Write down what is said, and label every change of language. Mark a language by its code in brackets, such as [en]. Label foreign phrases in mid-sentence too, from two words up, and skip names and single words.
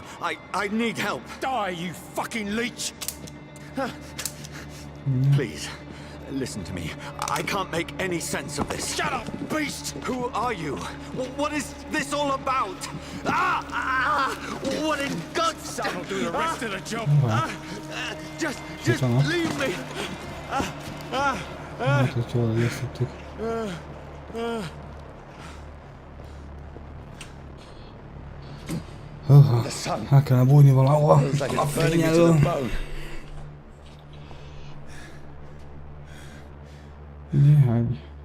[en] I need help. Die, you fucking leech! Please, listen to me. I can't make any sense of this. Shut up, beast! Who are you? What is this all about? What in God's That'll do the rest of the job. Just leave me. [hu] Hát, hogy jól éreztettük. Hát kellene bújni valahova. A fény elől. Néhány.